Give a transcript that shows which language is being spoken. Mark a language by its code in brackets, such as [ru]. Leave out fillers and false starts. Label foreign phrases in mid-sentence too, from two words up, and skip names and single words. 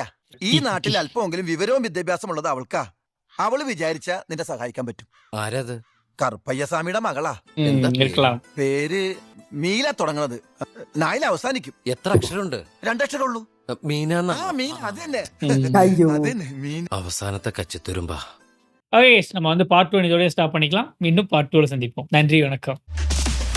[ml] ഈ നാട്ടിൽ അല്പമെങ്കിലും വിവരവും വിദ്യാഭ്യാസം ഉള്ളത് അവൾക്കാ. അവള് വിചാരിച്ച നിന്നെ സഹായിക്കാൻ പറ്റും. ആരത്? കറുപ്പയ്യസ്വാമിയുടെ മകളാ. പേര് മീല തുടങ്ങണത്, നായിൽ അവസാനിക്കും. എത്ര അക്ഷരമുണ്ട്? 2 അക്ഷരമുള്ളൂ. മീന. മീൻ, അത് തന്നെ. [ta] ஐயோ. [ml] അതന്നെ മീൻ. അവസാനത്തെ കച്ചിത്തുരുമ്പാ. [ta] ஓகே, நம்ம வந்து பார்ட் 1 இதோடய ஸ்டாப் பண்ணிக்கலாம். இன்னும் பார்ட் 2ல சந்திப்போம். நன்றி, வணக்கம்.